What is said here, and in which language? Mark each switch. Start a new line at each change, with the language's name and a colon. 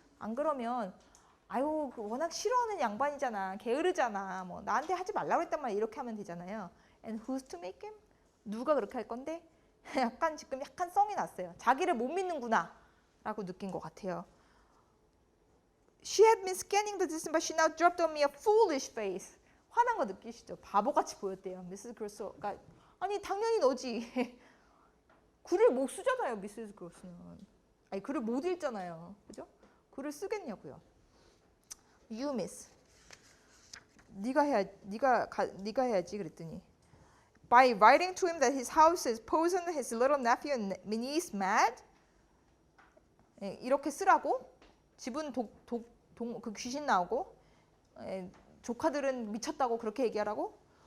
Korean: 안 그러면 아유 워낙 싫어하는 양반이잖아. 게으르잖아. 뭐 나한테 하지 말라고 했단 말이야. 이렇게 하면 되잖아요.
English: And who's to make him?
Korean: 누가 그렇게 할 건데? 지금 약간 썽이 났어요. 자기를 못 믿는구나 라고 느낀 것 같아요.
English: She had been scanning the distance, but she now dropped on me a foolish face.
Korean: 화난 거 느끼시죠? 바보같이 보였대요. 미세스 그로스가 아니 당연히 너지. 글을 못 쓰잖아요, 미세스 그로스는. 아니 글을 못 읽잖아요, 그죠? 글을 쓰겠냐고요.
English: You miss.
Korean: 네가 해야지 그랬더니.
English: By writing to him that his house is poisoned, his little nephew and niece mad.
Korean: 이렇게 쓰라고. 집은 그 귀신 나오고 조카들은 미쳤다고 그렇게 얘기하라고.